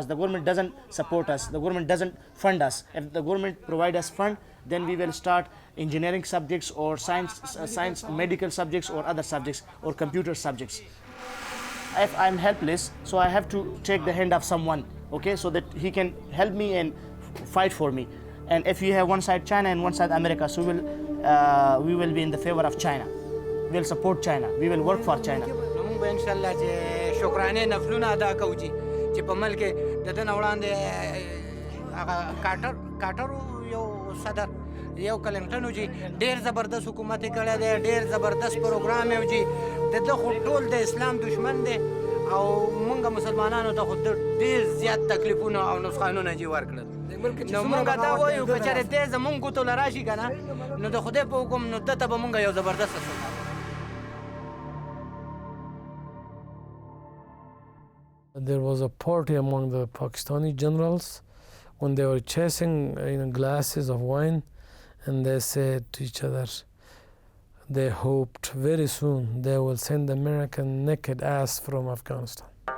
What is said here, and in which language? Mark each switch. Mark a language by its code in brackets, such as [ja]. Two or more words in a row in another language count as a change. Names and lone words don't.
[en] The government doesn't support us. The government doesn't fund us. If the government provide us fund, then we will start engineering subjects or science, medical subjects or other subjects or computer subjects. If I'm helpless, so I have to take the hand of someone, okay, so that he can help me and fight for me. And if you have one side China and one side America, so we will be in the favor of China. We'll support China. We will work for China. [ps] شکرانه نفلونه ادا کوو چې په ملک د دنه وړاندې هغه کارټر یو صدر یو کلنګټن و چې ډېر زبردست حکومت یې کړی دی ډېر زبردست پروګرام یې و چې د ده خو ټول د اسلام دشمن دی او موږ مسلمانانو ته خو ډېر زیات تکلیفونه او نقصانونه چې ورکړل نو موږ دا وایو که چېرې دی زموږ ګوتو له راشي که نه نو د خدای په حکم نو ده ته به موږ یو زبردسته [en] There was a party among the Pakistani generals when they were chasing glasses of wine, and they said to each other, they hoped very soon they will send American naked ass from Afghanistan.